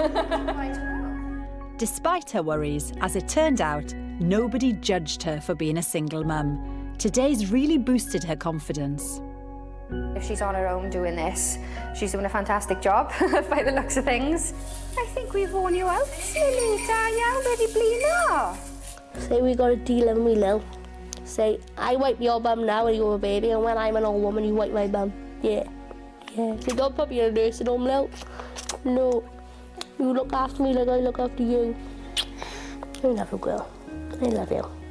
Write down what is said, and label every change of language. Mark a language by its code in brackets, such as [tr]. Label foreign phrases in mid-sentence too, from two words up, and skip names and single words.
[en] Despite her worries, as it turned out, nobody judged her for being a single mum. Today's really boosted her confidence. If she's on her own doing this, she's doing a fantastic job by the looks of things. I think we've worn you out, Lily. [cy] Da iawn, wedi blino. [en] Say we got a deal and we will. Say, I wipe your bum now when you're a baby, and when I'm an old woman, you wipe my bum. Yeah. Yeah. So don't put me in a nursing home now. No. You look after me like I look after you. I love you, girl. I love you.